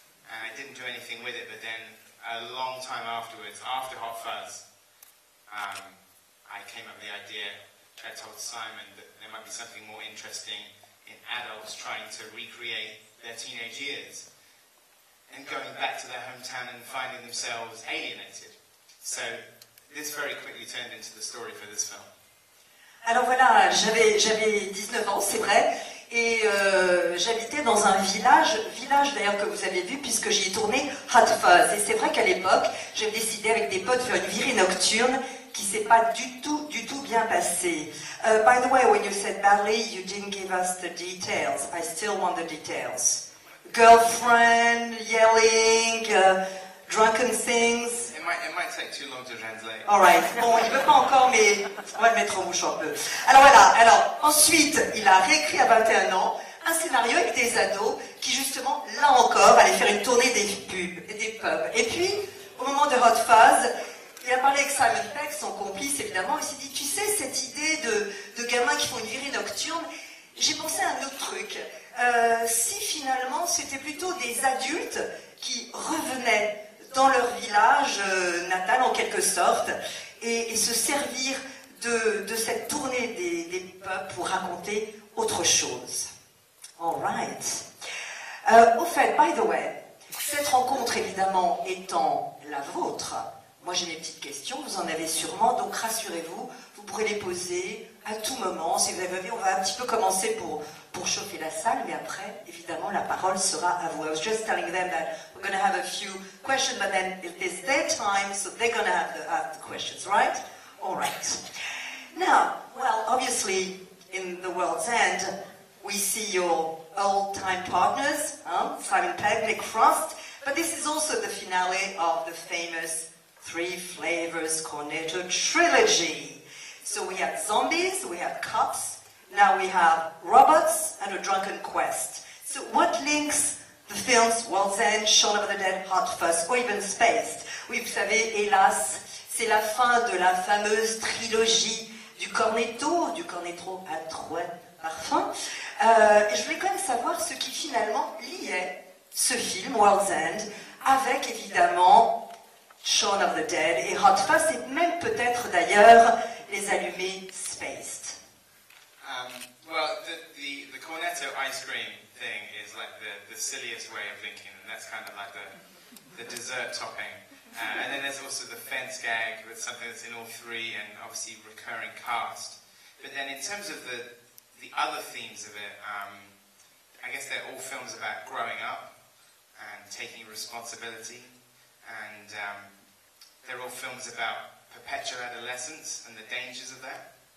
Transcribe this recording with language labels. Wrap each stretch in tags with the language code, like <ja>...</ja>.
<en>And I didn't do anything with it, but then a long time afterwards, after Hot Fuzz, I came up with the idea, I told Simon that there might be something more interesting in adults trying to recreate their teenage years and going back to their hometown and finding themselves alienated. So this very quickly turned into the story for this film.</en> <fr>Alors voilà, j'avais 19 ans, c'est vrai, et j'habitais dans un village d'ailleurs que vous avez vu puisque j'y ai tourné Hot Fuzz. Et c'est vrai qu'à l'époque, j'avais décidé avec des potes de faire une virée nocturne qui s'est pas du tout bien passée.</fr> <en>By the way, when you said badly, you didn't give us the details. I still want the details. Girlfriend, yelling, drunken things. It might take too long to translate.</en> <fr>Alright, bon, il veut pas encore, mais on va le mettre en bouche un peu. Alors voilà, ensuite, il a réécrit à 21 ans un scénario avec des ados qui justement, là encore, allaient faire une tournée des pubs. Et puis, au moment de Hot Fuzz, il a parlé avec Simon Pegg, son complice évidemment, il s'est dit, tu sais, cette idée de gamins qui font une virée nocturne, j'ai pensé à un autre truc. Si finalement, c'était plutôt des adultes qui revenaient dans leur village natal en quelque sorte et se servir de cette tournée des pubs pour raconter autre chose.</fr> <en>All right.</en> <fr>Au fait,</fr> <en>by the way,</en> <fr>cette rencontre évidemment étant la vôtre, moi j'ai mes petites questions, vous en avez sûrement, donc rassurez-vous, vous pourrez les poser à tout moment. Si vous avez envie, on va un petit peu commencer pour chauffer la salle, mais après, évidemment, la parole sera à vous.</fr> <en>I was just telling them that we're going to have a few questions, but then it is their time, so they're going to have the questions, right? All right. Now, well, obviously, in The World's End, we see your old-time partners, Simon Pegg, Nick Frost, but this is also the finale of the famous Three Flavors Cornetto Trilogy. So we had zombies, we had cops, now we have robots and a drunken quest. So what links the films World's End, Shaun of the Dead, Hot Fuzz, or even Spaced?</en> <fr>Oui, vous savez, hélas, c'est la fin de la fameuse trilogie du Cornetto à trois parfums. Et je voulais quand même savoir ce qui finalement liait ce film, World's End, avec évidemment Shaun of the Dead et Hot Fuzz, et même peut-être d'ailleurs les allumés Spaced.</fr> <en>Well, the Cornetto ice cream thing is like the silliest way of linking, and that's kind of like the dessert topping. And then there's also the fence gag with something that's in all three, and obviously recurring cast. But then in terms of the other themes of it, I guess they're all films about growing up and taking responsibility, and they're all films about perpetual adolescence and the dangers of that.</en>